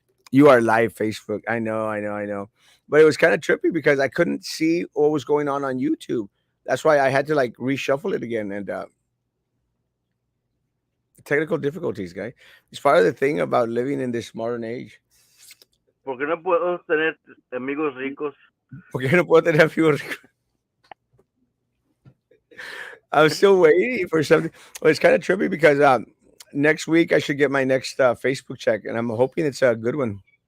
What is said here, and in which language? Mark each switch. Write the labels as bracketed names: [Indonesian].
[English] You are live, Facebook. I know. But it was kind of trippy because I couldn't see what was going on YouTube. That's why I had to like reshuffle it again. And technical difficulties, guy. It's part of the thing about living in this modern age. [Spanish] ¿Por qué no podemos tener amigos ricos? Porque no puedo tener amigos ricos. [English] I'm still waiting for something. Well, it's kind of trippy because next week I should get my next Facebook check, and I'm hoping it's a good one.